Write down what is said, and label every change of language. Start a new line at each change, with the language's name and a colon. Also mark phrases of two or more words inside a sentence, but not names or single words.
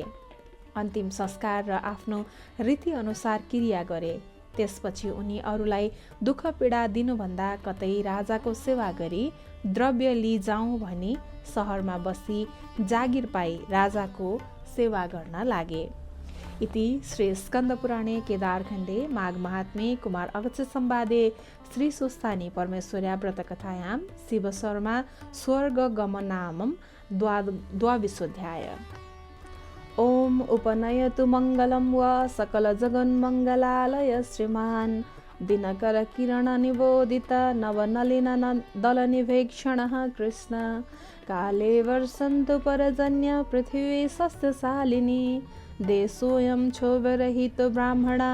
Nepali: अन्तिम संस्कार र आफ्नो रीतिअनुसार क्रिया गरे। त्यसपछि उनी अरूलाई दुःख पीडा दिनुभन्दा कतै राजाको सेवा गरी द्रव्य लिजाउँ भनी सहरमा बसी जागिर पाई राजाको सेवा गर्न लागे।
Sanskrit: इति श्री स्कन्दपुराणे केदारखण्डे माघ महात्म्ये कुमार अगस्त्य संवादे श्री सुस्थानी परमेश्वर्या व्रतकथायां शिवशर्मा स्वर्ग गमनामं द्वाविशोऽध्याय। ओम उपनयतु मङ्गलं व सकल जगन्मङ्गलालय श्रीमान् दिनकर किरण निबोधित नवनलिन दलनिभेक्षणः कृष्ण काले वर्षन्तु परजन्य पृथिवी सस्यशालिनी देशोऽयं क्षोभरहितो ब्राह्मणा